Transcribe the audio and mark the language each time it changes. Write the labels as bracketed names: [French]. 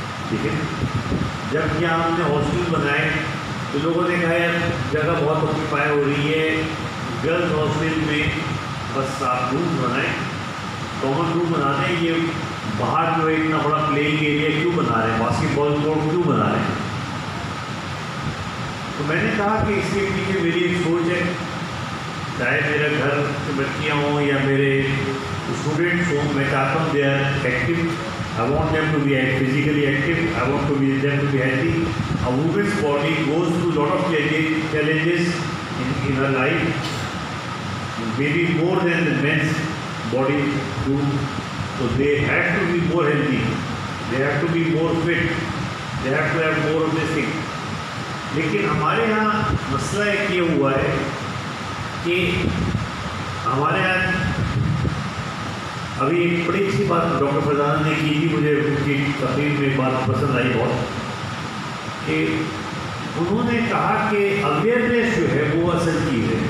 [Hindi] ठीक है, जब यहाँ हमने हॉस्टल बनाए तो लोगों ने कहा यार जगह बहुत ऑक्यूपाई हो रही है, गर्ल्स हॉस्टल में बस आप रूम बनाएं, कॉमन रूम बना दें, ये बाहर जो है इतना बड़ा प्लेइंग एरिया क्यों बना रहे हैं, बास्केटबॉल कोर्ट क्यों बना रहे हैं? तो मैंने कहा कि इसके पीछे मेरी एक सोच है, चाहे मेरे घर की बच्चियाँ हों या मेरे स्टूडेंट्स हों, मैं चाहता हूँ [English] They are active. I want them to be physically active. I want them to be healthy. A woman's body goes through a lot of challenges in her life, maybe more than the men's body do. So they have to be more healthy. They have to be more fit. They have to have more of this thing. [Hindi] लेकिन हमारे यहाँ मसला एक ये हुआ है कि हमारे यहाँ अभी एक बड़ी अच्छी बात डॉक्टर फरजाना ने की थी, मुझे उनकी तकरीर में बात पसंद आई बहुत, कि उन्होंने कहा कि अवेयरनेस जो है वो असल चीज़ है।